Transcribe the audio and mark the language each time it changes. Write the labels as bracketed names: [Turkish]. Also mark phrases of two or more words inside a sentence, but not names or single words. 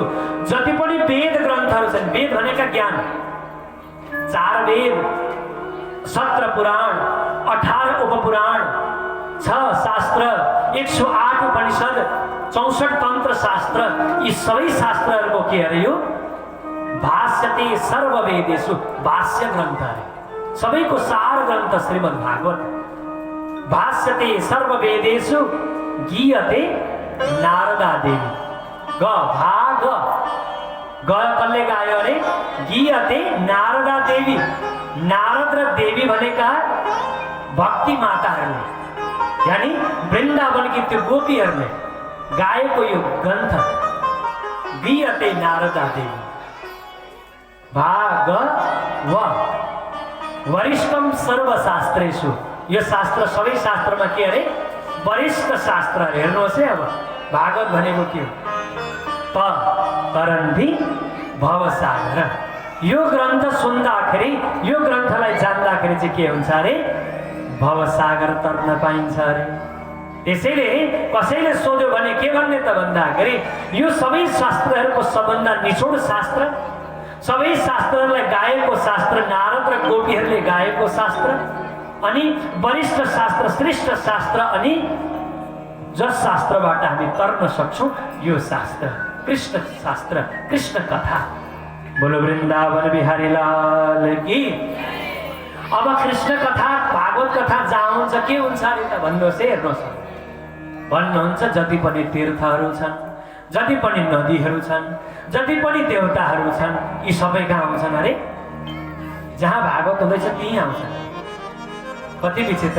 [Nepali] जति पनि वेद ग्रन्थहरू छन्, वेद भनेका ज्ञान, 4 वेद, 17 पुराण, 18 उपपुराण, 6 शास्त्र, 108 उपनिषद, 64 तन्त्र शास्त्र, यी सबै शास्त्रहरूको के अरे? यो [Sanskrit] भाष्यते सर्ववेदेषु, [Nepali] भाष्य ग्रन्थ अरे। सबैको सार ग्रन्थ श्रीमद् भागवत। [Sanskrit] भाष्यते सर्ववेदेषु गीयते नारदा देवी। [Nepali] ग भाग ग कसले गायो अरे? [Sanskrit] गीयते नारदा देवी। [Nepali] नारद र देवी भनेका भक्ति माताहरूले, यानी वृन्दावनकी त्यो गोपीहरूले गाएको यो ग्रन्थ [Sanskrit] गीयते नारदा देवी। भाग व वरिष्ठम सर्वशास्त्रेषु। [Nepali] यो शास्त्र सबै शास्त्रमा के अरे? वरिष्ठ शास्त्र। हेर्नुहोस् है, अब भागवत भनेको के हो? [Sanskrit] तरन्ति भवसागर। [Nepali] यो ग्रन्थ सुन्दाखेरि, यो ग्रन्थलाई जान्दाखेरि चाहिँ के हुन्छ अरे? भवसागर तर्न पाइन्छ अरे। त्यसैले कसैले सोध्यो भने के भन्ने त भन्दाखेरि यो सबै शास्त्रहरूको सबभन्दा निचोड शास्त्र, सबै शास्त्रहरूलाई गाएको शास्त्र, नारद र गोपीहरूले गाएको शास्त्र, अनि वरिष्ठ शास्त्र, श्रेष्ठ शास्त्र, अनि जस शास्त्रबाट हामी तर्न सक्छौँ यो शास्त्र कृष्ण शास्त्र, कृष्ण कथा। [Hindi] बोलो वृन्दावन बिहारी लाल की। [Nepali] अब कृष्ण कथा, भागवत कथा जहाँ हुन्छ के हुन्छ अरे त भन्नुहोस् है। हेर्नुहोस्, भन्नुहुन्छ जति पनि तीर्थहरू छन्, जति पनि नदीहरू छन्, जति पनि देवताहरू छन्, यी सबै कहाँ आउँछन् अरे? जहाँ भागवत हुँदैछ त्यहीँ आउँछन्। कति विचित्र।